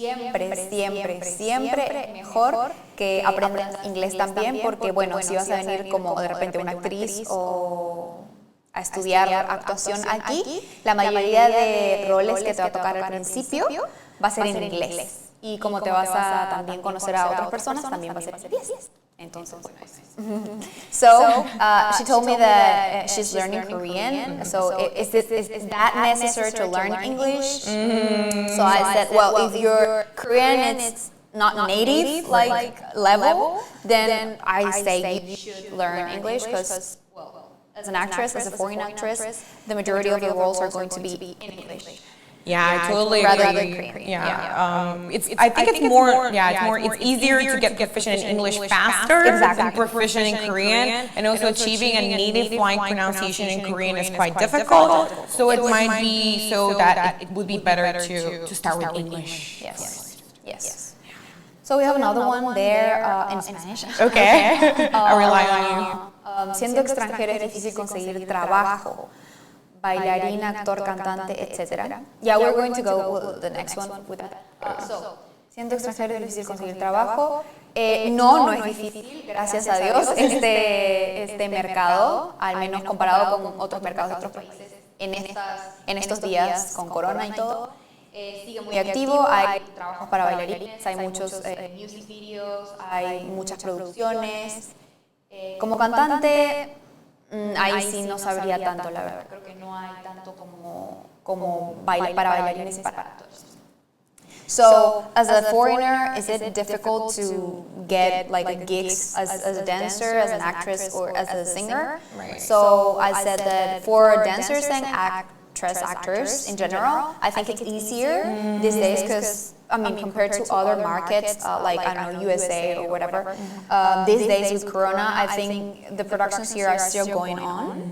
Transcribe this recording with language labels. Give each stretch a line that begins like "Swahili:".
Spanish: siempre mejor que aprendas inglés también, porque bueno, si vas a venir como de repente una actriz o a estudiar actuación aquí, la mayoría de roles que te va a tocar al principio va a ser en inglés. Y como te vas a también conocer a otras personas, también va a ser en inglés. Entonces, bueno,
English: so she told me that she's learning Korean. So is that necessary to learn English? So I said, well, if your Korean is not native like level, then I say you should learn English because, well, as an actress, as a foreign actress, the majority of the roles are going to be in English. Yeah, I totally rather agree. than Korean. I think it's more. It's easier to get proficient in English faster than proficient in Korean, and also achieving a native flying pronunciation in Korean is quite difficult. So it might be so that it would be better to start with English. Yes. So we have another one there in Spanish. Okay, I rely on you.
Spanish: Siendo extranjero es difícil conseguir trabajo. Bailarín, actor, cantante, etc.
English: Yeah, we're going to go with the next one with that.
Spanish: So, siendo extranjero es difícil conseguir trabajo. No es difícil, gracias a Dios, este mercado, al menos comparado con otros mercados de otros países, en estos días con corona y todo, sigue muy activo. Hay trabajos para bailarines, hay muchos music videos, hay muchas producciones. Como cantante, ahí sí no sabría tanto, la verdad. Creo que no hay tanto como para bailarines y para actores.
English: So, as a foreigner, is it difficult to get like gigs as a dancer, as an actress, or as a singer? Right. So I said that for dancers and actors in general, I think it's easier these days because, I mean, compared to other markets like, I don't know, USA or whatever, these days with Corona, I think the productions here are still going on.